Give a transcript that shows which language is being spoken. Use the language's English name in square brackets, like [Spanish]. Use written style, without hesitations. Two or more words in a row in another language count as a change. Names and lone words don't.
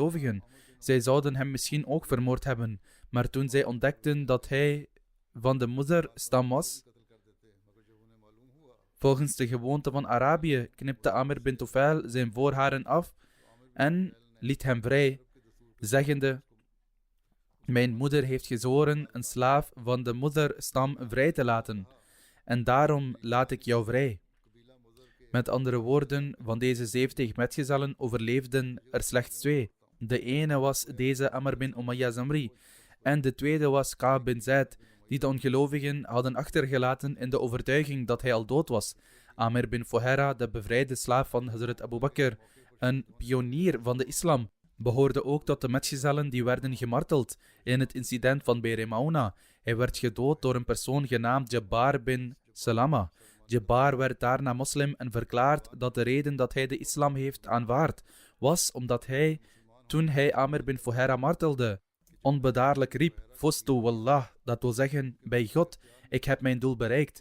[Dutch] Zij zouden hem misschien ook vermoord hebben, Maar toen zij ontdekten dat hij van de moederstam was, volgens de gewoonte van Arabië, knipte Amr bin Tufail zijn voorharen af en liet hem vrij, zeggende: mijn moeder heeft gezworen een slaaf van de moederstam vrij te laten, en daarom laat ik jou vrij. Met andere woorden, van deze 70 metgezellen overleefden er slechts 2. De ene was deze Amr bin Umayya Zamri, en de tweede was Ka'b bin Zaid, die de ongelovigen hadden achtergelaten in de overtuiging dat hij al dood was. Amr bin Fuhaira, de bevrijde slaaf van Hazrat Abu Bakr, een pionier van de islam, behoorde ook tot de metgezellen die werden gemarteld in het incident van Be'r Mauna. Hij werd gedood door een persoon genaamd Jabbar bin Salama. Jabbar werd daarna moslim en verklaart dat de reden dat hij de islam heeft aanvaard was omdat hij, toen hij Amr bin Fuhaira martelde, onbedaarlijk riep: [Arabic] فزت والله, [Dutch] dat wil zeggen, bij God, ik heb mijn doel bereikt.